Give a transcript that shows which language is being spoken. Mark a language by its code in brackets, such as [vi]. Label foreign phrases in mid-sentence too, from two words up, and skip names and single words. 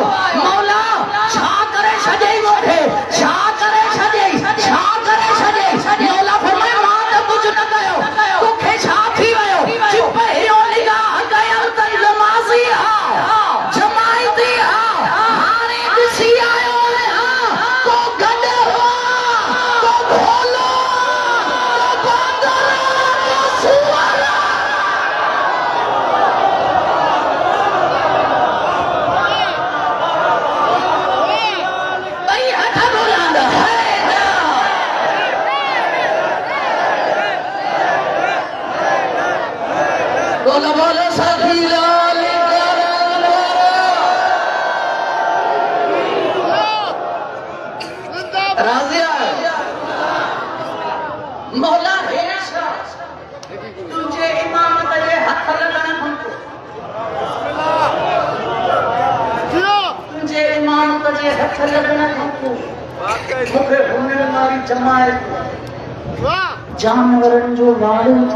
[sd] मौला छा करे छॾियई मूंखे छा करे छॾियई मौला फरमायो मां त कुझु न कयो तोखे छा थी वियो पहिरियों निगाह कयल त नमाज़ी जमायती हाणे ॾिसी आयो को गॾु को भोलो को बांदर को सूअर ॿई हथ घुराईंदा बोलो बोलो सखी लाल राजिया मौला तुझे इमामत जे हथ लगण खपे तुझे इमामत जे हथ लगण खपे मूंखे हुनर वारी जमायत जानवरनि जो वाड़ो